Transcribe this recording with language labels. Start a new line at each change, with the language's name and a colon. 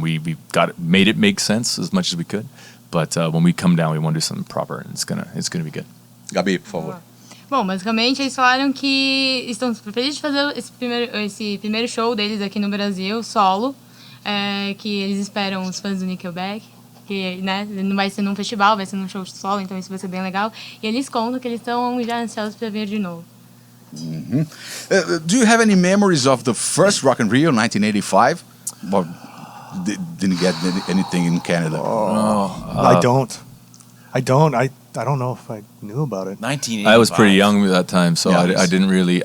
English: We made it make sense as much as we could, but when we come down, we want to do something proper, and it's gonna be good.
Portuguese: Gabi, por favor. Bom, basicamente eles falaram que estão super felizes de fazer esse primeiro show deles aqui no Brasil, solo, que eles esperam os fãs do Nickelback, que né, não vai ser num festival, vai ser num show solo, então isso vai ser bem legal. E eles contam que eles estão já ansiosos para vir de novo.
English: Do you have any memories of the first Rock in Rio, 1985? Or didn't get anything in Canada? I don't. I don't know if I knew about it. 1985. I was pretty young at that time, so I didn't really.